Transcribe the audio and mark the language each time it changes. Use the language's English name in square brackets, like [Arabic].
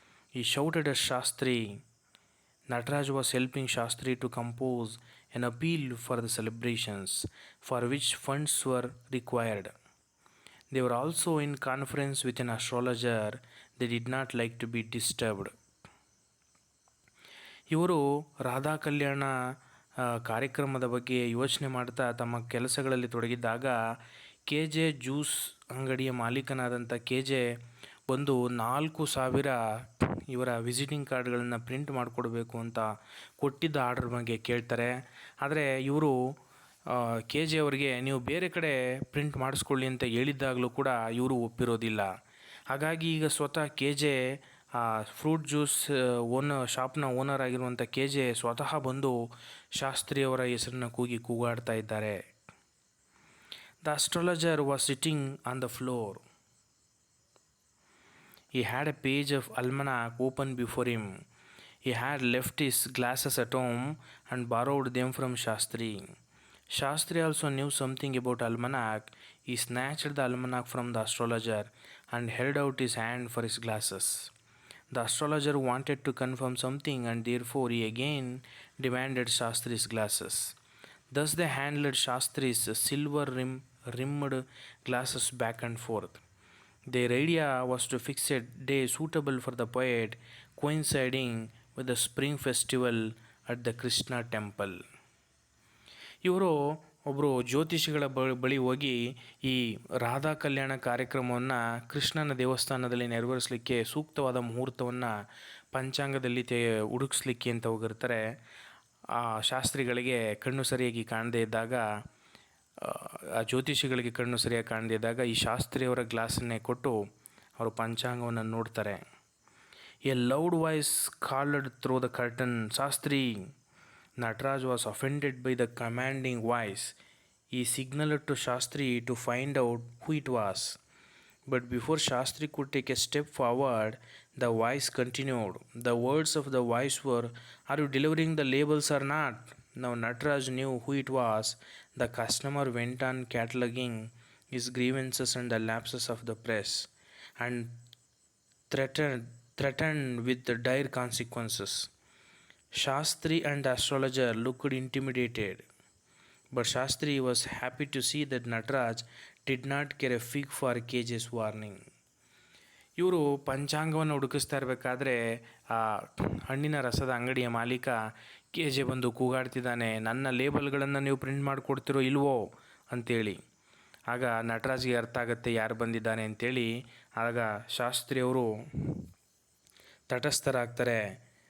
[English] He shouted at Shastri. Nataraj was helping Shastri to compose an appeal for the celebrations, for which funds were required. They were also in conference with an astrologer. They did not like to be disturbed. [Kannada] ಇವರು ರಾಧಾ ಕಲ್ಯಾಣ ಕಾರ್ಯಕ್ರಮದ ಬಗ್ಗೆ ಯೋಚನೆ ಮಾಡ್ತಾ ತಮ್ಮ ಕೆಲಸಗಳಲ್ಲಿ ತೊಡಗಿದ್ದಾಗ KJ juice ಅಂಗಡಿಯ ಮಾಲೀಕನಾದಂಥ KJ ಬಂದು 4,000 ಇವರ ವಿಸಿಟಿಂಗ್ ಕಾರ್ಡ್ಗಳನ್ನು ಪ್ರಿಂಟ್ ಮಾಡಿಕೊಡ್ಬೇಕು ಅಂತ ಕೊಟ್ಟಿದ್ದ ಆರ್ಡರ್ ಬಗ್ಗೆ ಕೇಳ್ತಾರೆ. ಆದರೆ ಇವರು KJ ಅವರಿಗೆ ನೀವು ಬೇರೆ ಕಡೆ ಪ್ರಿಂಟ್ ಮಾಡಿಸ್ಕೊಳ್ಳಿ ಅಂತ ಹೇಳಿದ್ದಾಗಲೂ ಕೂಡ ಇವರು ಒಪ್ಪಿರೋದಿಲ್ಲ. ಹಾಗಾಗಿ ಈಗ ಸ್ವತಃ KJ ಫ್ರೂಟ್ ಜ್ಯೂಸ್ ಶಾಪ್ನ ಓನರ್ ಆಗಿರುವಂಥ KJ ಸ್ವತಃ ಬಂದು ಶಾಸ್ತ್ರಿಯವರ ಹೆಸರನ್ನು ಕೂಗಾಡ್ತಾ ಇದ್ದಾರೆ. [English] The astrologer was sitting on the floor. He had a page of almanac open before him. He had left his glasses at home and borrowed them from Shastri. Shastri also knew something about almanac. He snatched the almanac from the astrologer and held out his hand for his glasses. The astrologer wanted to confirm something, and therefore he again demanded Shastri's glasses. Thus they handled Shastri's silver-rimmed glasses back and forth. Their idea was to fix a day suitable for the poet, coinciding with the spring festival at the Krishna temple. ಇವರು [Kannada] ಒಬ್ಬರು ಜ್ಯೋತಿಷಿಗಳ ಬಳಿ ಹೋಗಿ ಈ ರಾಧಾ ಕಲ್ಯಾಣ ಕಾರ್ಯಕ್ರಮವನ್ನು ಕೃಷ್ಣನ ದೇವಸ್ಥಾನದಲ್ಲಿ ನೆರವೇರಿಸಲಿಕ್ಕೆ ಸೂಕ್ತವಾದ ಮುಹೂರ್ತವನ್ನು ಪಂಚಾಂಗದಲ್ಲಿ ಹುಡುಕಿಸ್ಲಿಕ್ಕೆ ಅಂತ ಹೋಗಿರ್ತಾರೆ. ಆ ಶಾಸ್ತ್ರಿಗಳಿಗೆ ಕಣ್ಣು ಸರಿಯಾಗಿ ಕಾಣದೇ ಇದ್ದಾಗ, ಆ ಜ್ಯೋತಿಷಿಗಳಿಗೆ ಕಣ್ಣು ಸರಿಯಾಗಿ ಕಾಣದೇ ಇದ್ದಾಗ ಈ ಶಾಸ್ತ್ರಿಯವರ ಗ್ಲಾಸನ್ನೇ ಕೊಟ್ಟು ಅವರು ಪಂಚಾಂಗವನ್ನು ನೋಡ್ತಾರೆ. [English] A loud voice called through the curtain, "Shastri!" Nataraj was offended by the commanding voice. He signaled to Shastri to find out who it was. But before Shastri could take a step forward, the voice continued. The words of the voice were, "Are you delivering the labels or not?" Now Nataraj knew who it was. The customer went on cataloging his grievances and the lapses of the press, and threatened with the dire consequences. Shastri and the astrologer looked intimidated, but Shastri was happy to see that Nataraj did not care a fig for KJ's warning. [Kannada] ಇವರು ಪಂಚಾಂಗವನ್ನು ಹುಡುಕಿಸ್ತಾ ಇರಬೇಕಾದ್ರೆ ಆ ಹಣ್ಣಿನ ರಸದ ಅಂಗಡಿಯ ಮಾಲೀಕ KJ ಬಂದು ಕೂಗಾಡ್ತಿದ್ದಾನೆ, "ನನ್ನ ಲೇಬಲ್ಗಳನ್ನು ನೀವು ಪ್ರಿಂಟ್ ಮಾಡಿಕೊಡ್ತಿರೋ ಇಲ್ವೋ ಅಂತೇಳಿ. ಆಗ ನಟರಾಜ್ಗೆ ಅರ್ಥ ಆಗುತ್ತೆ ಯಾರು ಬಂದಿದ್ದಾನೆ ಅಂತೇಳಿ. ಆಗ ಶಾಸ್ತ್ರಿಯವರು ತಟಸ್ಥರಾಗ್ತಾರೆ.